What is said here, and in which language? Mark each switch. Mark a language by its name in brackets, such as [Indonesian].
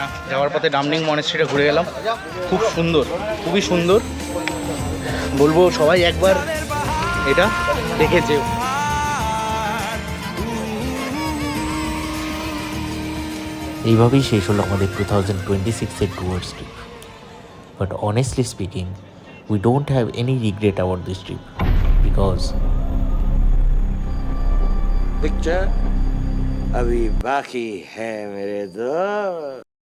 [Bangla] যাওয়ার পথে ডামলিং মনেস্ট্রিটা ঘুরে গেলাম, খুব সুন্দর, খুবই সুন্দর। বলবো সবাই একবার এটা দেখে যেও। এইভাবেই শেষ হলো আমাদের 2026-এর towards trip. [English] but honestly speaking, we don't have any regret about this trip because [Hindi] picture अभी बाकी है मेरे दोस्त।